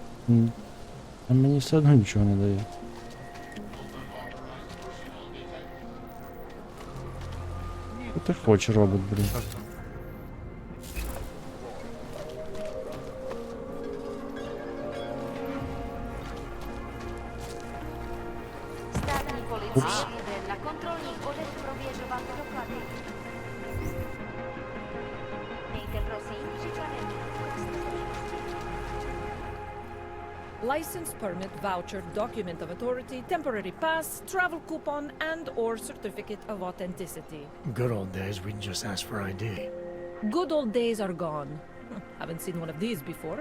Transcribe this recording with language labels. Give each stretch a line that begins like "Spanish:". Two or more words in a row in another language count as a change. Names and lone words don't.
Ukrainian: А мені все одно нічого не дає. Що ти хочеш, робот, блін?
Czech: Státní policie jede na kontrolních bodech prověřovat doklady. Mějte prosím připravený.
English: License permit, voucher, document of authority, temporary pass, travel coupon, and/or certificate of authenticity. Good old days, we'd just ask for ID. Good old days are gone. Haven't seen one of these before.